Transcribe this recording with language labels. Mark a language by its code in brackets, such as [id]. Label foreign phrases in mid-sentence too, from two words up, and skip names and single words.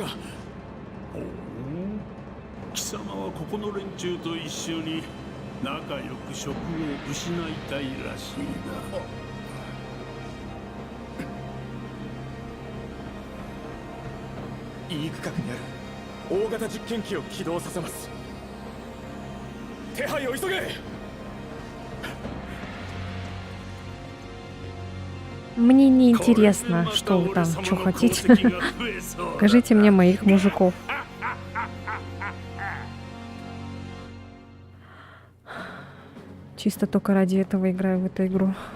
[ja] ほう、貴様はここの連中と一緒に仲良く職を失いたいらしいな。 E区画にある大型実験機を起動させます。手配を急げ。 [ru] Мне не интересно, что вы там, что хотите. Покажите мне моих мужиков. Чисто только ради этого играю в эту игру.